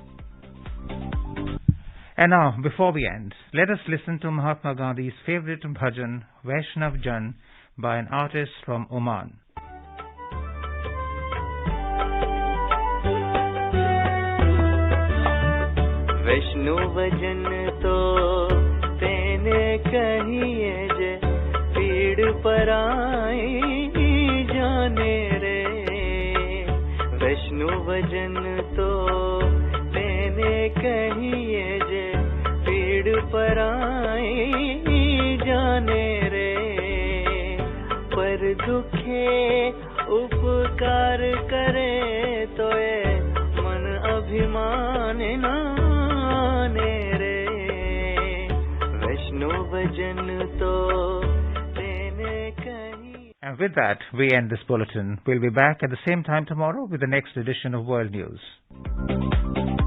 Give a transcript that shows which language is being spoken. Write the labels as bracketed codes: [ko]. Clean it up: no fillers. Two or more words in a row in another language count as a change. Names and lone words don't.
[en] And now, before we end, let us listen to Mahatma Gandhi's favorite bhajan, Vaishnav Jan, by an artist from Oman. [gu] વૈષ્ણવ જન તો તેને કહીએ જે પીડ પર આયે જાણે રે. વૈષ્ણવ જન તો કહીએ જે પીડ પર આએ જાણે રે પર દુખે ઉપકાર કરે તો યે મન અભિમાન નાણે રે વૈષ્ણવ જન તો તેને કહીં. [en] And with that, we end this bulletin. We'll be back at the same time tomorrow with the next edition of World News.